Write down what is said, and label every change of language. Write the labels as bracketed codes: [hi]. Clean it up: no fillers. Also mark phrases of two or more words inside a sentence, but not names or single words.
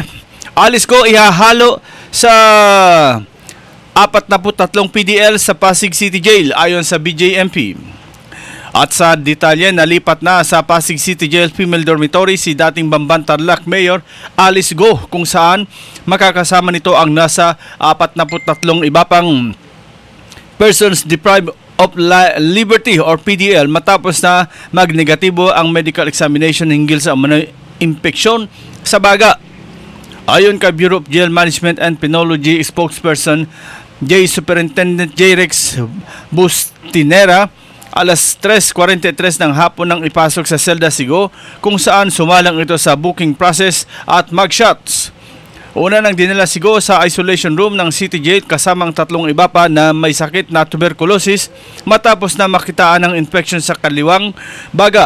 [tl] Alice Go ihahalo sa 43 PDL sa Pasig City Jail, ayon sa BJMP. At sa detalye, nalipat na sa Pasig City Jail Female Dormitory si dating Bamban Tarlac Mayor Alice Go, kung saan makakasama nito ang nasa 43 iba pang [en] persons deprived of liberty [tl] or PDL matapos na magnegatibo ang [en] medical examination [tl] hinggil sa impeksyon sa baga. Ayon kay Bureau of Jail Management and Penology spokesperson J. Superintendent J. Rex Bustinera, alas 3:43 ng hapon nang ipasok sa Selda Sigo, kung saan sumalang ito sa [en] booking process [tl] at mugshots. Una nang dinala Sigo sa [en] isolation room [tl] ng City Jail kasamang 3 iba pa na may sakit na tuberculosis matapos na makitaan ng infection sa kaliwang baga.